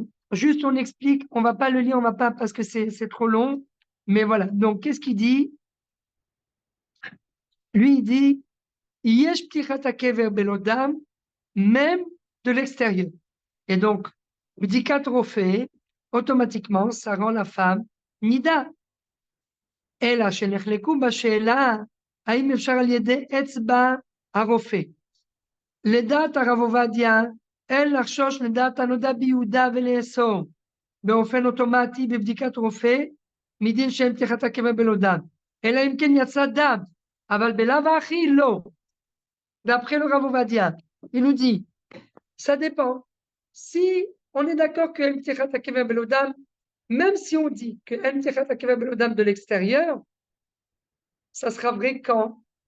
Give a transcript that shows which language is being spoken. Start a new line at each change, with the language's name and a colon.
French: Juste, on explique, on ne va pas le lire, on va pas parce que c'est trop long. Mais voilà. Donc, qu'est-ce qu'il dit? Lui, il dit,
Hebrew: Yesh ptichat hakever belodam,
French: même de l'extérieur. Et donc, bdikat rofé, automatiquement, ça rend la femme nida.
Hebrew: אלא שנחלקו בשאלה האם אפשר על ידי אצבע הרופא. לדעת הרב עובדיה, אין לחשוש לדעת הנודע ביהודה ולאסור באופן אוטומטי בבדיקת רופא מדין שאין פתיחת הקבר בלא דם, אלא אם כן יצא דם, אבל בלאו הכי לא.
French: D'après le Rav Ovadia, il nous dit, ça dépend. Si on est d'accord que Ptichat HaKever Belo Dam, même si on dit que Ptichat HaKever Belo Dam de l'extérieur, ça sera vrai quand?